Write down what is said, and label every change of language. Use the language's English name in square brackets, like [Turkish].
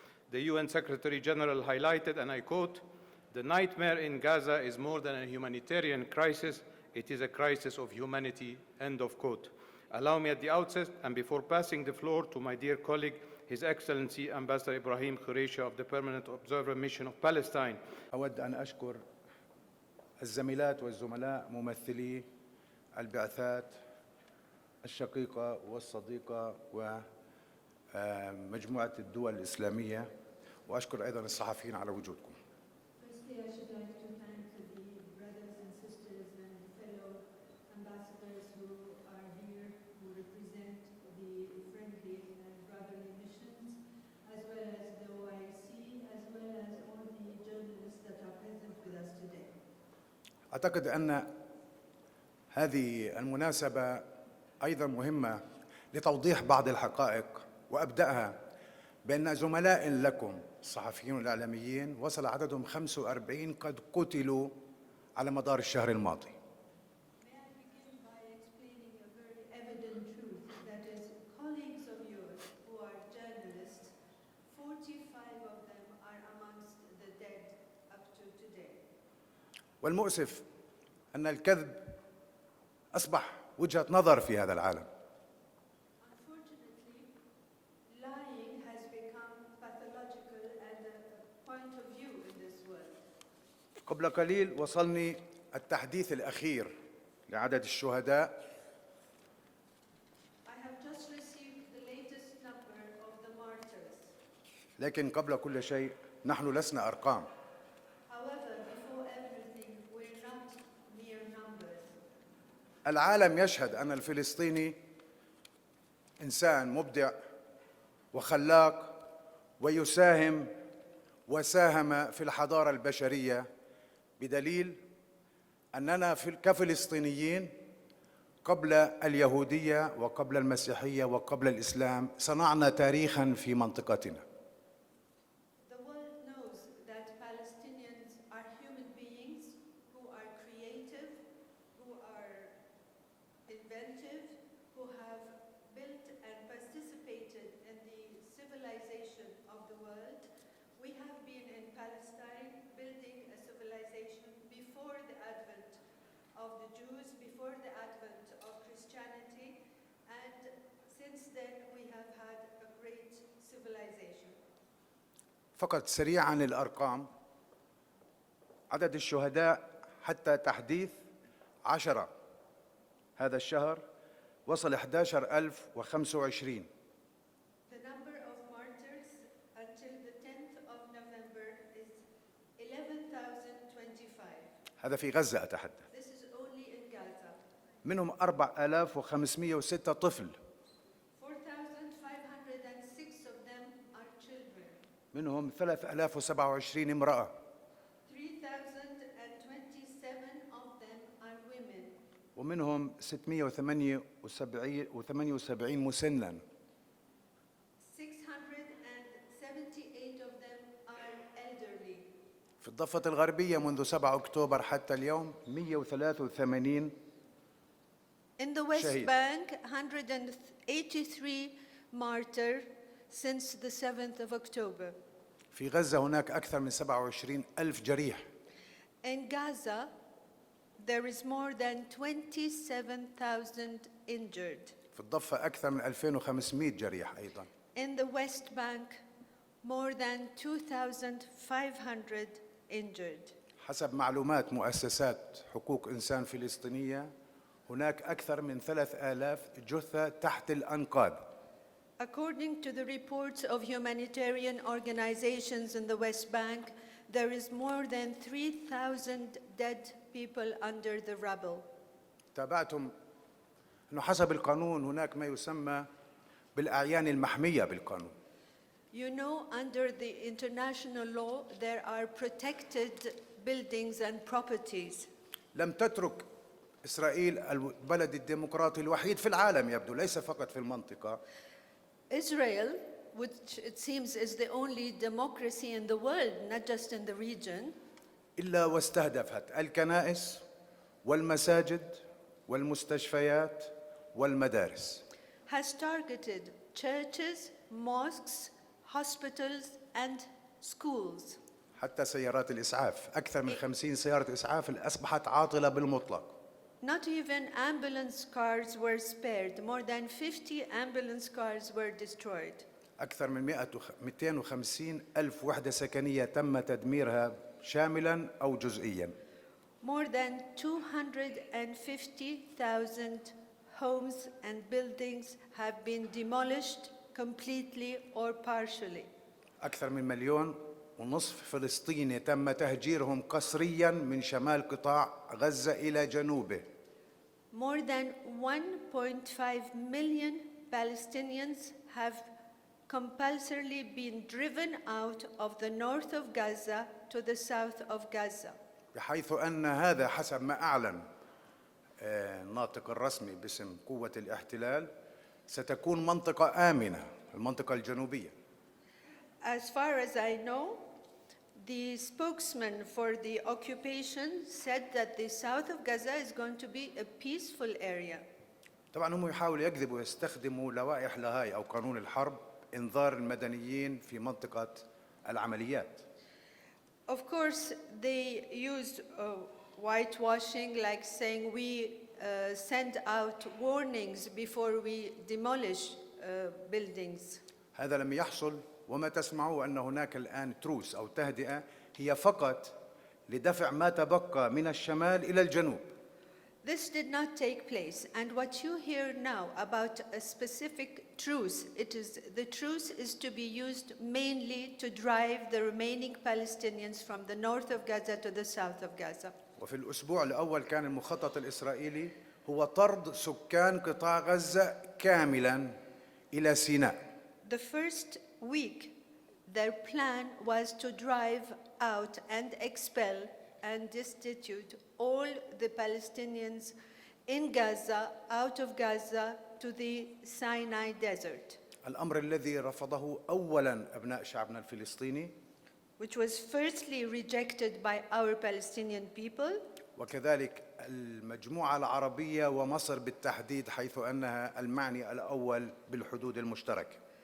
[English] The UN Secretary General highlighted, and I quote, "The nightmare in Gaza is more than a humanitarian crisis, it is a crisis of humanity," end of quote. Allow me at the outset, and before passing the floor to my dear colleague, His Excellency Ambassador Ibrahim Khoureisha of the Permanent Observer Mission of Palestine. [Arabic] أود أن أشكر الزميلات والزملاء ممثلي البعثات الشقيقة والصديقة ومجموعة الدول الإسلامية، وأشكر أيضاً الصحفيين على وجودكم. [English] Firstly, I should like to thank the brothers and sisters and fellow ambassadors who are here, who represent the friendly and brotherly missions, as well as the OIC, as well as all the journalists that are present with us today. [Arabic] أعتقد أن هذه المناسبة أيضاً مهمة لتوضيح بعض الحقائق، وأبدأها بأن زملاء لكم الصحفيين والإعلاميين وصل عددهم 45 قد قتلوا على مدار الشهر الماضي. [English] May I begin by explaining a very evident truth, that is, colleagues of yours who are journalists, 45 of them are amongst the dead up to today. [Arabic] والمؤسف أن الكذب أصبح وجهة نظر في هذا العالم. [English] Unfortunately, lying has become pathological and a point of view in this world. [Arabic] قبل قليل وصلني التحديث الأخير لعدد الشهداء. [English] I have just received the latest number of the martyrs. [Arabic] لكن قبل كل شيء نحن لسنا أرقام. [English] However, before everything, we're not mere numbers. [Arabic] العالم يشهد أن الفلسطيني إنسان مبدع وخلاق ويساهم وساهم في الحضارة البشرية، بدليل أننا كفلسطينيين قبل اليهودية وقبل المسيحية وقبل الإسلام صنعنا تاريخاً في منطقتنا. [English] The world knows that Palestinians are human beings who are creative, who are inventive, who have built and participated in the civilization of the world. We have been in Palestine building a civilization before the advent of the Jews, before the advent of Christianity, and since then we have had a great civilization. [Arabic] فقط سريعاً الأرقام. عدد الشهداء حتى تحديث 10 هذا الشهر وصل 11,025. [English] The number of martyrs until the 10th of November is 11,025. [Arabic] هذا في غزة أتحدث. [English] This is only in Gaza. [Arabic] منهم 4,506 طفل. [English] 4,506 of them are children. [Arabic] منهم 3,027 امرأة. [English] 3,027 of them are women. [Arabic] ومنهم 678 مسناً. [English] 678 of them are elderly. [Arabic] في الضفة الغربية منذ 7 أكتوبر حتى اليوم 183. [English] In the West [Arabic] شهيد. [English] Bank, 183 martyrs since the 7th of October. [Arabic] في غزة هناك أكثر من 27,000 جريح. [English] In Gaza, there is more than 27,000 injured. [Arabic] في الضفة أكثر من 2,500 جريح أيضاً. [English] In the West Bank, more than 2,500 injured. [Arabic] حسب معلومات مؤسسات حقوق إنسان فلسطينية هناك أكثر من 3,000 جثة تحت الأنقاض. [English] According to the reports of humanitarian organizations in the West Bank, there is more than 3,000 dead people under the rubble. [Arabic] تابعتم أنه حسب القانون هناك ما يسمى بالأعيان المحمية بالقانون. [English] You know, under the international law, there are protected buildings and properties. [Arabic] لم تترك إسرائيل البلد الديمقراطي الوحيد في العالم يبدو، ليس فقط في المنطقة، [English] Israel, which it seems is the only democracy in the world, not just in the region, [Arabic] إلا واستهدفت الكنائس والمساجد والمستشفيات والمدارس. [English] has targeted churches, mosques, hospitals, and schools. [Arabic] حتى سيارات الإسعاف، أكثر من 50 سيارة إسعاف أصبحت عاطلة بالمطلق. [English] Not even ambulance cars were spared. More than 50 ambulance cars were destroyed. [Arabic] أكثر من 250 ألف وحدة سكنية تم تدميرها شاملاً أو جزئياً. [English] More than 250,000 homes and buildings have been demolished completely or partially. [Arabic] أكثر من 1.5 مليون فلسطيني تم تهجيرهم قسرياً من شمال قطاع غزة إلى جنوبه. [English] More than 1.5 million Palestinians have compulsorily been driven out of the north of Gaza to the south of Gaza. [Arabic] بحيث أن هذا حسب ما أعلن الناطق الرسمي باسم قوة الاحتلال ستكون منطقة آمنة، المنطقة الجنوبية. [English] As far as I know, the spokesman for the occupation said that the south of Gaza is going to be a peaceful area. [Arabic] طبعا هم يحاولوا يكذبوا ويستخدموا لوائح لاهاي أو قانون الحرب إنذار المدنيين في منطقة العمليات. [English] Of course, they used whitewashing, like saying we send out warnings before we demolish buildings. [Arabic] هذا لم يحصل، وما تسمعوا أن هناك الآن تروس أو تهدئة هي فقط لدفع ما تبقى من الشمال إلى الجنوب. [English] This did not take place, and what you hear now about a specific truce, the truce is to be used mainly to drive the remaining Palestinians from the north of Gaza to the south of Gaza. [Arabic] وفي الأسبوع الأول كان المخطط الإسرائيلي هو طرد سكان قطاع غزة كاملاً إلى سيناء. [English] The first week, their plan was to drive out and expel and destitute all the Palestinians in Gaza, out of Gaza, to the Sinai desert, [Arabic] الأمر الذي رفضه أولاً أبناء شعبنا الفلسطيني، [English] which was firstly rejected by our Palestinian people, [Arabic] وكذلك المجموعة العربية ومصر بالتحديد حيث أنها المعني الأول بالحدود المشتركة.